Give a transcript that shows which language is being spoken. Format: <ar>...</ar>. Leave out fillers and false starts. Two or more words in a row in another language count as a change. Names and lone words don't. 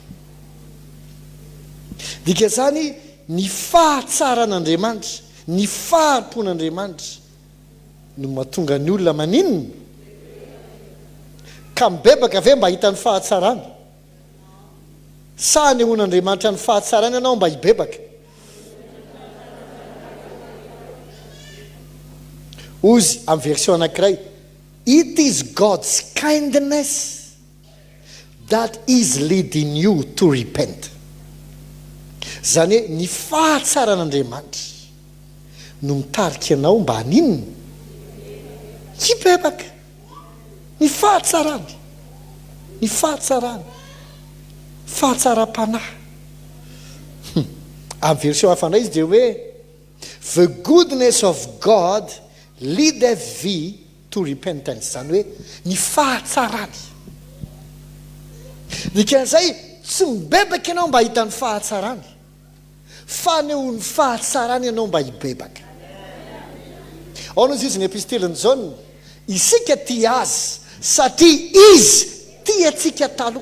<mg>Dika zany ny fahatsaran'Andriamanitra, ny faharo-pon'Andriamanitra no mahatonga ny olona maninona ka mibebaka ve mba hita ny fahatsarany? Sa nehoan'Andriamanitra ny fahatsarany ianao mba hibebaka? Ozy amin'ny version anankiray,</mg> <en>it is God's kindness that is leading you to repent.</en> <mg>Zany hoe ny fahatsaran'Andriamanitra no mitarika ianao mba haninona? Hibebaka. Ny fahatsarany, ny fahatsarany, fahatsaram-panahy. Amin'ny version hafanay izy dia hoe</mg> <en>the goodness of God leadeth thee to repentance.</en> <mg>Zany hoe ny fahatsarany. Dikan'izay tsy mibebaka ianao mba hita ny fahatsarany, fa neo ny fahatsarany ianao mba hibebaka. Ao nozy izy ny episteliny Jaune, isika tia azy satria izy tia atsika taloha.</mg>